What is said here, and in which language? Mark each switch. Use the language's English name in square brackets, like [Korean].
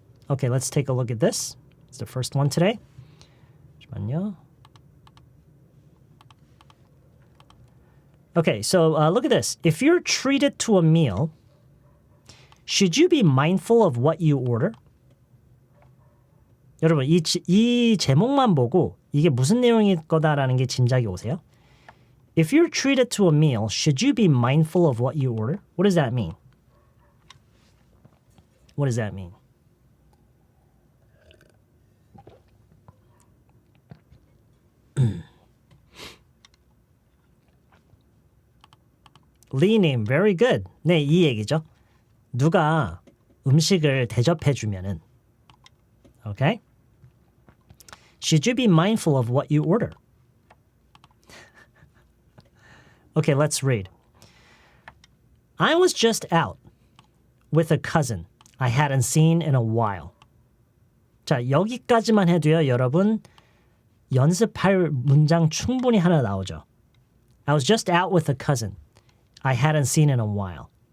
[English] Okay, let's take a look at this. It's the first one today. [Korean] 잠시만요. [English] Okay, so look at this. If you're treated to a meal, should you be mindful of what you order? [Korean] 여러분, 이 제목만 보고 이게 무슨 내용일 거다라는 게 짐작이 오세요? [English] If you're treated to a meal, should you be mindful of what you order? What does that mean? What does that mean? 리님, very good. [Korean] 네, 이 얘기죠. 누가 음식을 대접해주면은 Okay? [English] Should you be mindful of what you order? Okay, let's read. I was just out with a cousin I hadn't seen in a while. [Korean] 자, 여기까지만 해도요, 여러분 연습할 문장 충분히 하나 나오죠. [English] I was just out with a cousin I hadn't seen in a while.